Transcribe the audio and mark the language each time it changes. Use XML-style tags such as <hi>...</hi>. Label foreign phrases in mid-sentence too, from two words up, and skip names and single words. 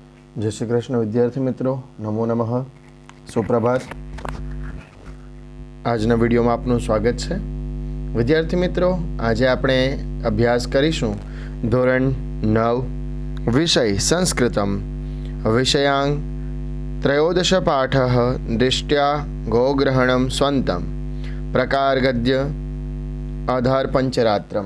<hi>जय श्री कृष्ण विद्यार्थी मित्रों, नमो नमः, सुप्रभात।</hi> <gu>આજના વિડીયોમાં આપનું સ્વાગત છે। વિદ્યાર્થી મિત્રો, આજે આપણે અભ્યાસ કરીશું ધોરણ 9 વિષય સંસ્કૃતમ વિષયાંગ ત્રયોદશ પાઠઃ દૃષ્ટ્યા ગોગ્રહણમ સ્વંતમ પ્રકાર ગદ્ય આધાર પંચરાત્રમ।</gu>